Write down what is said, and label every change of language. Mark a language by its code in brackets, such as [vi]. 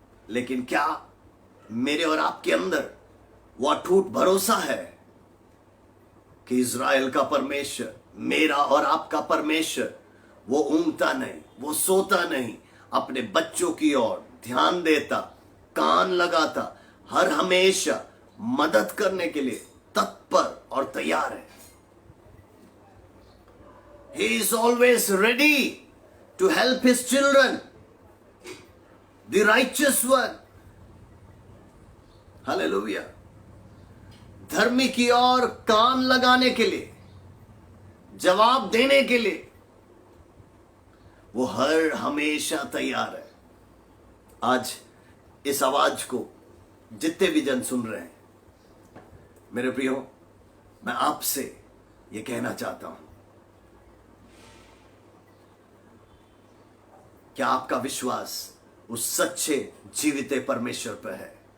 [hi] लेकिन क्या मेरे और आपके अंदर वो अटूट भरोसा है कि इज़राइल का परमेश्वर, मेरा और आपका परमेश्वर, वो ऊँगता नहीं, वो सोता नहीं, अपने बच्चों की ओर ध्यान देता, कान लगाता, हर हमेशा मदद करने के लिए तत्पर और तैयार है। [en] He is always ready to help his children, the righteous one. Hallelujah. [hi] धर्मी की ओर कान लगाने के लिए, जवाब देने के लिए वो हर हमेशा तैयार है। आज इस आवाज को जितने भी जन सुन रहे हैं, मेरे प्रियो, मैं आपसे ये कहना चाहता हूं, क्या आपका विश्वास उस सच्चे जीवित परमेश्वर पर है?